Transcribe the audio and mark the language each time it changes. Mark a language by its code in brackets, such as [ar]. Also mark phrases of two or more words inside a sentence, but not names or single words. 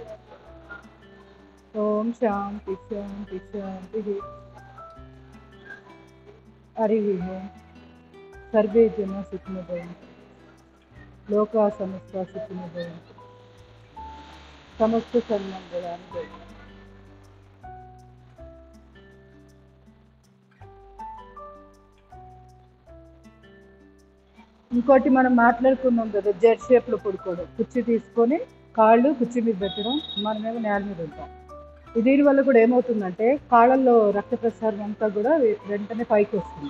[sa] ओम शांति शांति शांति. हरि ओम. सर्वे जना सुखिनो भवन्तु. लोका समस्ता सुखिनो भवन्तु. समस्त सन्मंगलानि भवन्तु. [te] ఇంకోటి మనం మాట్లాడుకున్నాం కదా, [en] Z shape [te] పడుకోవడం. కుర్చీ తీసుకొని కాళ్ళు కుర్చీ మీద పెట్టడం, మనమేమో నేల మీద ఉంటాం. దీనివల్ల కూడా ఏమవుతుందంటే కాళ్ళల్లో రక్త ప్రసారం అంతా కూడా వెంటనే పైకి వస్తుంది.